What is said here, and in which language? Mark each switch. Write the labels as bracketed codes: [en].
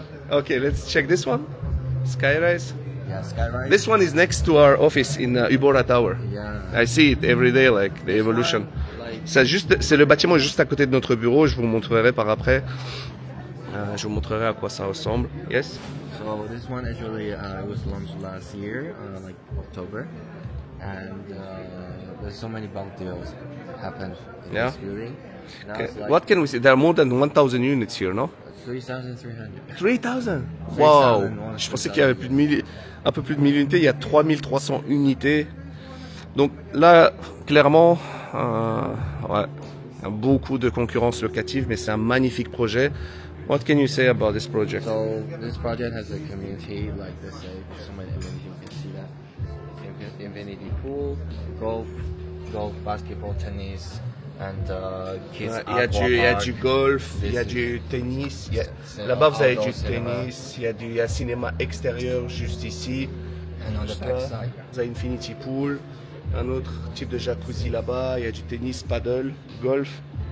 [en] Okay, let's check this one. Skyrise. Yeah, Skyrise. This one is next to our office in Ubora Tower. Yeah. I see it every day, like the evolution. Like, [fr] C'est le bâtiment juste à côté de notre bureau. Je vous montrerai par après. Je vous montrerai à quoi ça ressemble. [en] Yes. so this one actually was launched last year, like October, and there's so many bulk deals happened in Yeah. this building. Now Okay. it's like What can we say? There are more than 1,000 units here, no? 3,300. 3,000. Wow. 3,000. [fr] Je pensais qu'il y avait plus de 1000. un peu plus de 1000 unités, il y a 3300 unités. Donc là, clairement, ouais, beaucoup de concurrence locative, mais c'est un magnifique projet. [en] What can you say about this project? So this project has a community, like they say, so many amenities. You can see that infinity pool, golf, basketball, tennis, and kids. [fr] Il y a du golf, il y a du tennis. Là-bas, vous avez du tennis. Il y a un cinéma extérieur juste ici. [en] And on the back side, [fr] vous avez infinity pool, un autre type de jacuzzi là-bas. Il y a du tennis, paddle, golf.